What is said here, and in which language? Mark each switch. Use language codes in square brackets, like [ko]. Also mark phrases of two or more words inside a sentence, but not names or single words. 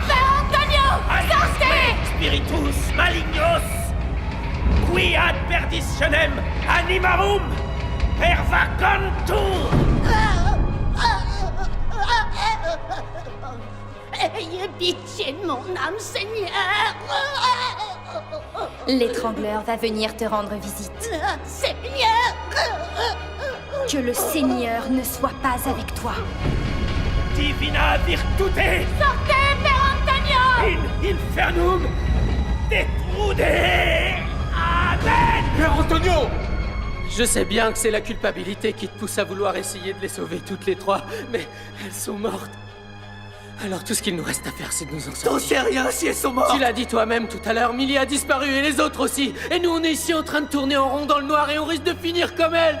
[fr] Antonio! Sortez! [la] Spiritus malignos, qui ad perditionem animarum pervagantur. [fr] Ayez pitié de mon âme, Seigneur! L'étrangleur va venir te rendre visite. Seigneur! Que le Seigneur ne soit pas avec toi. [la] Divina virtute [fr] Sortez, Père Antonio! [la] in infernum detrude. Amen. [fr] Père Antonio! Je sais bien que c'est la culpabilité qui te pousse à vouloir essayer de les sauver toutes les trois, mais elles sont mortes. Alors tout ce qu'il nous reste à faire, c'est de nous en T'en sortir. sais rien si elles sont mortes! Tu l'as dit toi-même tout à l'heure, Millie a disparu et les autres aussi. Et nous, on est ici en train de tourner en rond dans le noir et on risque de finir comme elle.